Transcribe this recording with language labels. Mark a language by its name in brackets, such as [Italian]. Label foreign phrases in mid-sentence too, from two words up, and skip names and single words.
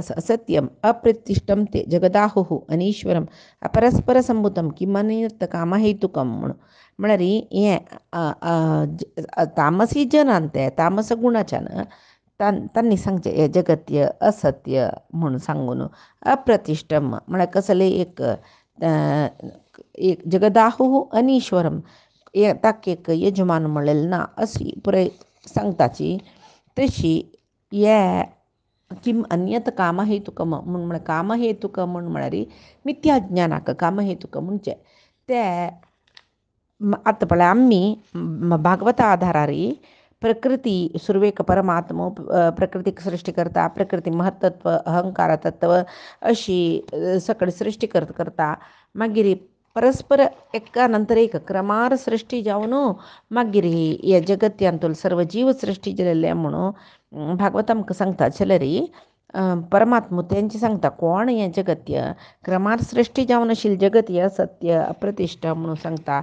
[Sanskrit] असत्यम अप्रतिष्ठम ते जगदाहुः अनीश्वरम अपरस्पर संभूतम किमनियत कामहेतुकम [Konkani] म्हळ्यार हें तामसी जनान ते तामस गुणाच्यान तांणी सांगचे हें जगत्य असत्य म्हणून सांगून अप्रतिष्ठम म्हळ्यार कसले एक [Sanskrit] जगदाहुः अनीश्वरम [Konkani] ताका एक यजमान म्हणलेलें ना अशी पुराय सांगताची। तशी हे [Sanskrit] किम अन्यत कामहेतुकम [Konkani] म्हळ्यार कामहेतुक म्हळ्यार मिथ्या ज्ञानाक कामहेतुक म्हणचे ते आतां पळय आमी भागवता आधारार प्रकृती सुरवेक परमात्मो प्रकृतीक सृश्टी करता प्रकृती महत्त्व अहंकार तत्व अशी सकड सृश्टी करता मागीर परस्पर एका नंतर एक क्रमार सृश्टी जावन मागीर हे जगत्यांतूल सर्व जीव सृश्टी जालेले म्हणून भागवत आमकां सांगता जाल्यार परमात्मा तेंचे सांगता कोण हें जगत्य क्रमार सृश्टी जावन आशिल्ली जगत्य असत्य अप्रतिष्ठा म्हणून सांगता।